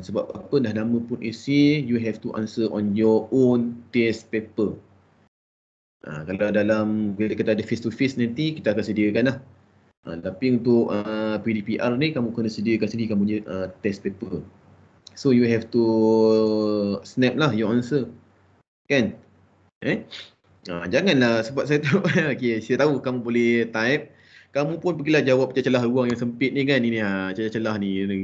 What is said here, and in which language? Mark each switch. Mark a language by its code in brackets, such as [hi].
[ms] Sebab apa dah nama pun AC, [en] you have to answer on your own test paper. [ms] Kalau dalam bila kita ada face to face nanti, kita akan sediakan lah. Tapi untuk PDPR ni kamu kena sediakan sendiri kamu punya test paper. [en] So you have to snap lah your answer. [ms] Kan? Janganlah sebab saya tahu okay, saya tahu kamu boleh type. Kamu pun pergilah jawab celah-celah ruang yang sempit ni kan ini celah-celah ni.